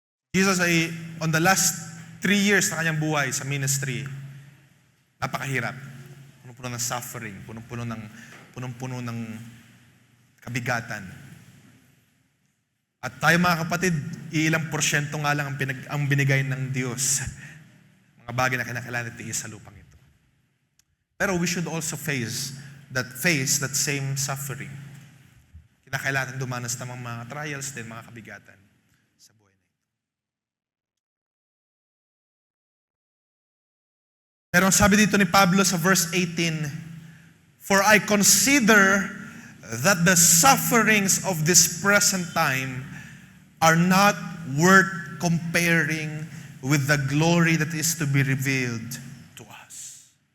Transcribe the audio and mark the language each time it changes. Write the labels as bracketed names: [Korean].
[Filipino] Jesus ay, [English] on the last 3 years [Filipino] na kanyang buhay sa ministry, napakahirap. Punong-puno ng suffering, punong-puno ng kabigatan. At tayo mga kapatid, ilang porsyento nga lang ang binigay ng Diyos. Mga bagay na kinakailangan itiis sa lupang ito. Pero [English] we should also face that same suffering. [Filipino] Kinakailangan dumanas ng mga trials din, mga kabigatan sa buhay na ito. Pero ang sabi dito ni Pablo sa verse 18, [English] "For I consider that the sufferings of this present time are not worth comparing with the glory that is to be revealed to us."